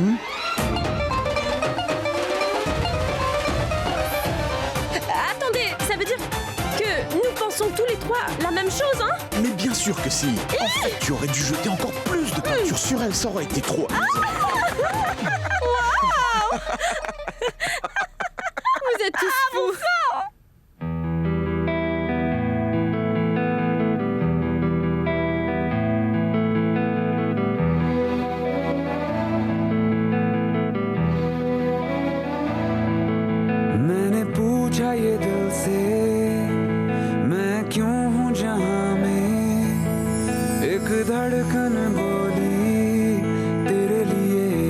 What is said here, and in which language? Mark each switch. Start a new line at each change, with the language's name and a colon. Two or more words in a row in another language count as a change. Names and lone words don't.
French: Attendez, ça veut dire que nous pensons tous les trois la même chose, hein? Mais bien sûr que si. En fait, tu aurais dû jeter encore plus de peinture sur elle, ça aurait été trop amusant. Vous êtes tous fous.
Hindi: मैंने पूछा ये दिल से मैं क्यों हूँ जहाँ में एक धड़कन बोली तेरे लिए